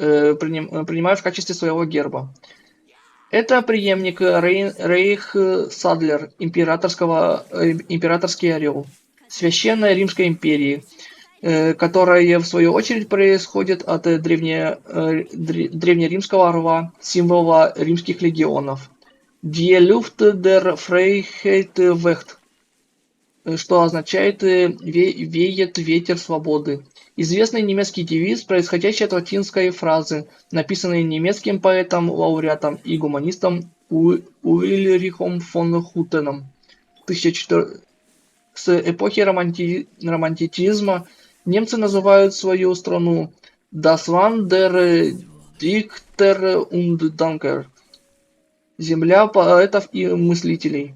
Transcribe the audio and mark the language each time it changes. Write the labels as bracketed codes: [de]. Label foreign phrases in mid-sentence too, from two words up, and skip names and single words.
[ru] принимают в качестве своего герба. Это преемник Рейхсадлер, императорский орел, Священной Римской империи, которая в свою очередь происходит от древнеримского орла, символа римских легионов. [de] Die Luft der Freiheit weht, [ru] что означает «веет ветер свободы». Известный немецкий девиз, происходящий от латинской фразы, написанный немецким поэтом, лауреатом и гуманистом Ульрихом фон Хутеном. С эпохи романтизма немцы называют свою страну [de] «Das Land der Dichter und Danker» – [ru] «Земля поэтов и мыслителей».